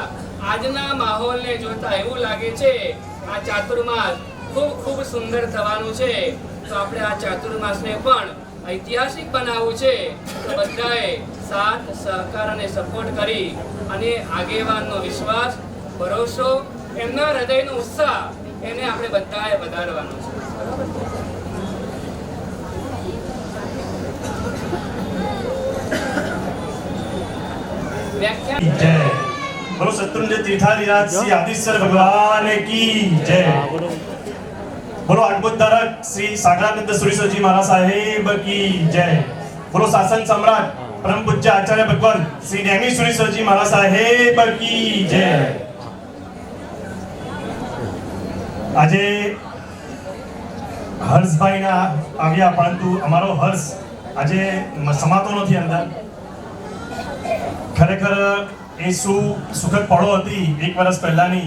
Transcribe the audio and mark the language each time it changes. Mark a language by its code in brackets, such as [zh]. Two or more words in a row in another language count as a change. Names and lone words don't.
[gu] આજના માહોલને જોતા એવું લાગે છે આ ચાતુર્માસ ખૂબ સુંદર થવાનું છે. તો આપણે આ ચાતુર્માસને પણ ઐતિહાસિક બનાવવું છે. તો બધાએ સાથ સહકાર અને સપોર્ટ કરી અને આગેવાનનો વિશ્વાસ, ભરોસો, એમના હૃદયનો ઉત્સાહ એને આપણે બધાએ વધારવાનો છે. [hi] जय बोलो शत्रुंजय तीर्थाधिराज श्री आदिश्वर भगवान की जय। बोलो आत्मोद्धारक श्री सागरानंद सुरेश्वर जी महाराज साहेब की जय। बोलो शासन सम्राट परम पूज्य आचार्य भगवान श्री नेमी सुरेश्वर जी महाराज साहेब की जय। [gu] આજે હર્ષભાઈ ના આવ્યા, પરંતુ અમારો હર્ષ આજે સમાતો નથી અંદર. ખરેખર એ સુખદ પળો હતી 1 વર્ષ પહેલાની.